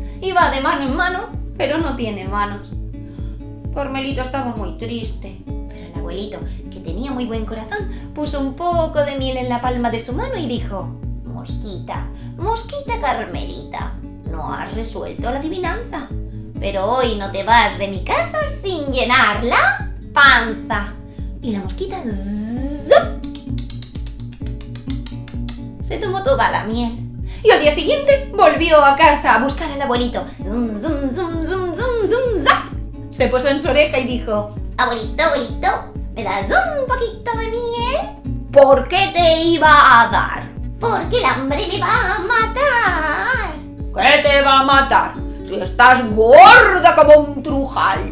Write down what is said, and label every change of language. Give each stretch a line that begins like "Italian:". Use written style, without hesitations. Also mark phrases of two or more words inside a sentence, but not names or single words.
Spanish: Y va de mano en mano, pero no tiene manos. Carmelito estaba muy triste, pero el abuelito, que tenía muy buen corazón, puso un poco de miel en la palma de su mano y dijo: Mosquita, mosquita Carmelita, no has resuelto la adivinanza, pero hoy no te vas de mi casa sin llenar la panza. Y la mosquita ¡zup! Se tomó toda la miel. Y al día siguiente volvió a casa a buscar al abuelito. Zum, zum, zum, zum, zum, zum, zap. Se posó en su oreja y dijo: Abuelito, abuelito, ¿me das un poquito de miel? ¿Por qué te iba a dar? Porque el hambre me va a matar. ¿Qué te va a matar? Si estás gorda como un trujal.